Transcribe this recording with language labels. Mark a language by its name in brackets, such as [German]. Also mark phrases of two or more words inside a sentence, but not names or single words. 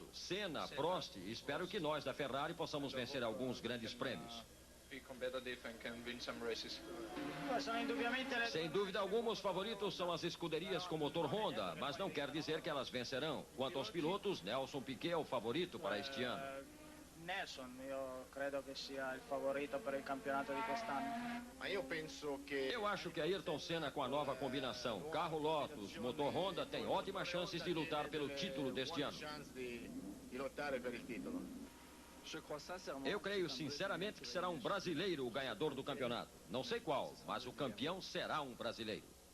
[Portuguese] Senna, Prost, espero que nós da Ferrari possamos vencer alguns grandes prêmios. Sem dúvida alguma, os favoritos são as escuderias com motor Honda, mas não quer dizer que elas vencerão. Quanto aos pilotos, Nelson Piquet é o favorito para este ano. [Italian] Nelson, io credo che sia il favorito per il campionato di quest'anno. [Portuguese] Eu acho que Ayrton Senna com a nova combinação carro Lotus, motor Honda tem ótimas chances de lutar pelo título deste ano. Eu creio sinceramente que será um brasileiro o ganhador do campeonato. Não sei qual, mas o campeão será um brasileiro.